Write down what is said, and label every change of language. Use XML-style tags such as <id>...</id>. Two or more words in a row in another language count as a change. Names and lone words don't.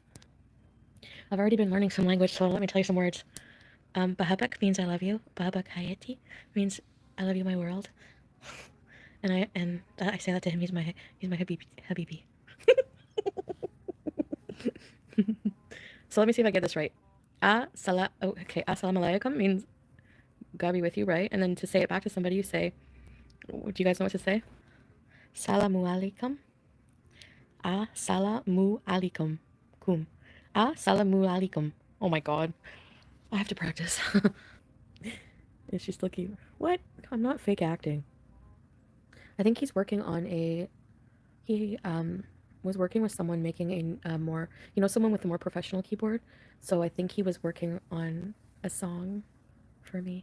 <en>I've already been learning some language, so let me tell you some words. Bahabak means I love you.</en> <ar>بحبك حياتي</ar> <en>means I love you, my world. And I say that to him. He's my habibi. So let me see if I get this right. Okay,</en> <ar>السلام عليكم</ar> <en>means God be with you, right? And then to say it back to somebody, you say, do you guys know what to say?</en> <ar>سلام عليكم. سلام عليكم. كم. سلام عليكم.</ar> <en>Oh my God. I have to practice. Is she still cute? What? I'm not fake acting. I think he's working on he was working with someone making a more, someone with a more professional keyboard. So I think he was working on a song for me.</en>